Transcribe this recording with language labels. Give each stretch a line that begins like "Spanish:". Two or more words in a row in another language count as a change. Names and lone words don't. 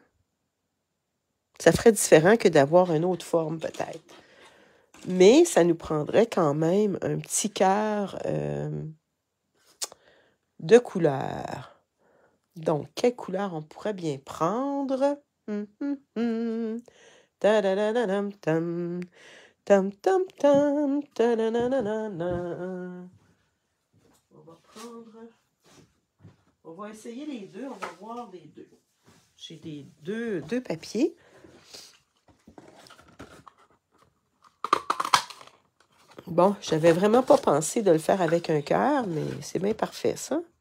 French: Ça ferait différent que d'avoir une autre forme, peut-être. Mais ça nous prendrait quand même un petit cœur de couleur. Donc, quelle couleur on pourrait bien prendre? Ta-da-da-da-dam-tam. Tam-tam-tam. Ta-da-da-da-da-da. On va prendre... On va essayer les deux. On va voir les deux. J'ai deux papiers. Bon, j'avais vraiment pas pensé de le faire avec un cœur, mais c'est bien parfait, ça.